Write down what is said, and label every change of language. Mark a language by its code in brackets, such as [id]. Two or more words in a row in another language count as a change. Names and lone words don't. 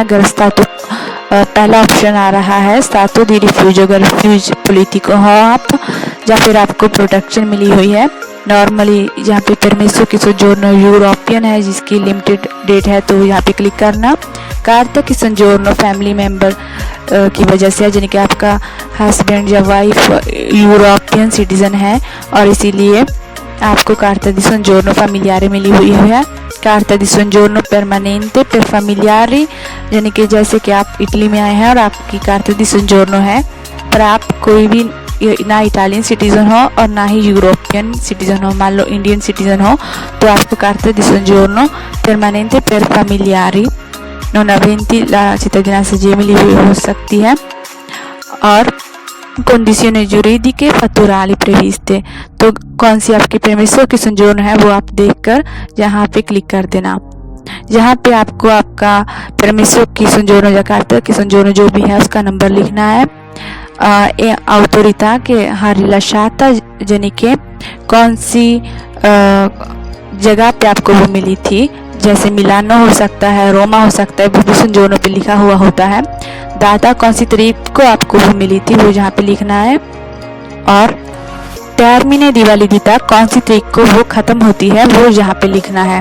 [hi] अगर स्टाटो पहला ऑप्शन आ रहा है [it] stato di rifugiato, [hi] अगर [it] rifugiato politico [hi] हो आप या फिर आपको प्रोटेक्शन मिली हुई है नॉर्मली यहाँ पे [it] permesso di soggiorno [hi] यूरोपियन है जिसकी [en] limited date [hi] है तो यहाँ पे क्लिक करना। [it] carta di soggiorno [en] family member [hi] की वजह से यानी कि आपका हस्बैंड या वाइफ [en] European citizen [hi] है और इसीलिए आपको [it] carta di soggiorno familiare [hi] मिली हुई है। [it] carta di soggiorno permanente per familiari [hi] यानी कि जैसे कि आप इटली में आए हैं और आपकी [it] carta di [hi] संजोर्नो है पर आप कोई भी ना [en] Italian citizen [hi] हो और ना ही [en] European citizen [hi] हो, मान लो [en] Indian citizen [hi] हो तो आपको [it] carta di soggiorno permanente per familiari non aventi la cittadinanza [hi] जे मिली हुई हो सकती है और [it] condizioni giuridiche fattuali previste [hi] तो कौन सी आपकी [it] permesso di soggiorno [hi] है वो आप देखकर यहाँ पे क्लिक कर देना। यहाँ पे आपको आपका [it] permesso di soggiorno [hi] या [it] carta di soggiorno [hi] जो भी है उसका नंबर लिखना है। [it] autorità che ha rilasciata [hi] यानी कि कौन सी जगह पे आपको वो मिली थी जैसे मिलानो हो सकता है, रोमा हो सकता है, वो भी संजोर्नो पे लिखा हुआ होता है। दाता कौन सी तारीख को आपको वो मिली थी वो यहाँ पे लिखना है और [it] termine di validità [hi] कौन सी तारीख को वो ख़त्म होती है वो यहाँ पे लिखना है।